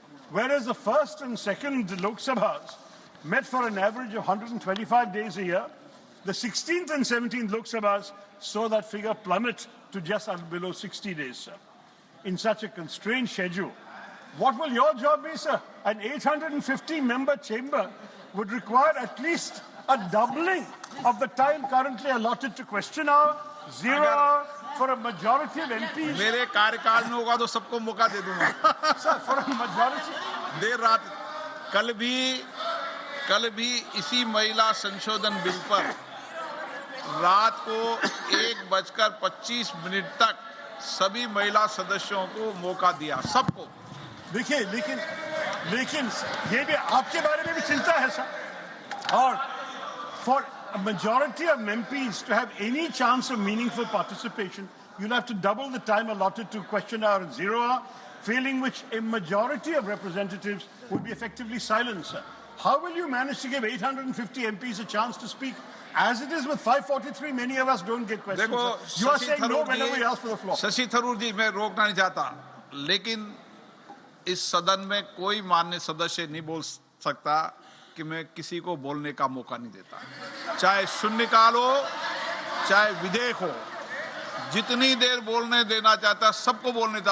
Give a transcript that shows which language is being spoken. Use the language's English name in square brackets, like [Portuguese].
[English] Whereas the first and second Lok Sabhas met for an average of 125 days a year, the 16th and 17th Lok Sabhas saw that figure plummet to just below 60 days, sir. In such a constrained schedule, what will your job be, sir? An 850-member chamber would require at least a doubling of the time currently allotted to question hour, 0 hour for a majority of MPs. [Hindi] मेरे कार्यकाल में होगा तो सबको मौका दे दूंगा. [English] Sir, for a majority. [Hindi] देर रात कल भी इसी महिला संशोधन बिल पर रात को 1:25 तक सभी महिला सदस्यों को मौका दिया, सबको. देखिए, लेकिन ये भी आपके बारे में भी चिंता है, सर. [English] और for a majority of MPs to have any chance of meaningful participation, you'll have to double the time allotted to question hour and 0 hour, failing which a majority of representatives would be effectively silenced, sir. How will you manage to give 850 MPs a chance to speak? As it is with 543, many of us don't get questions. [Hindi] देखो, [English] You are saying no whenever we ask for the floor. [Hindi] Shashi Tharoor जी, मैं रोकना नहीं चाहता, लेकिन इस सदन में कोई माननीय सदस्य नहीं बोल सकता कि मैं किसी को बोलने का मौका नहीं देता. चाहे शून्यकाल हो, चाहे विधेयक हो, जितनी देर बोलने देना चाहता सबको बोलने देता.